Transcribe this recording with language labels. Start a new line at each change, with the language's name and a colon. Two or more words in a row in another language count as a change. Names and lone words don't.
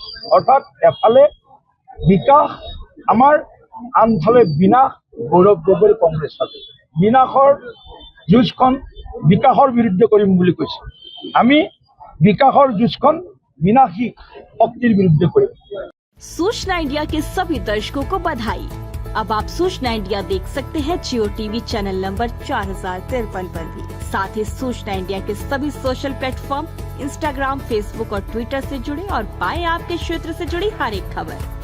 Assamese: অৰ্থাৎ এফালে বিকাশ আমাৰ, আনফালে বিনাশ গৌৰৱ গগৈ কংগ্ৰেছ পাৰ্টি। বিনাশৰ যুঁজখন বিকাশৰ বিৰুদ্ধে কৰিম বুলি কৈছে, আমি বিকাশৰ যুঁজখন বিনাশী শক্তিৰ বিৰুদ্ধে কৰিম।
Hindi: सूचना इंडिया के सभी दर्शकों को बधाई। अब आप सूचना इंडिया देख सकते हैं जियो TV चैनल नंबर 4053 पर भी। साथ ही सूचना इंडिया के सभी सोशल प्लेटफॉर्म Instagram, Facebook और Twitter से जुड़े और पाएं आपके क्षेत्र से जुड़ी हर एक खबर।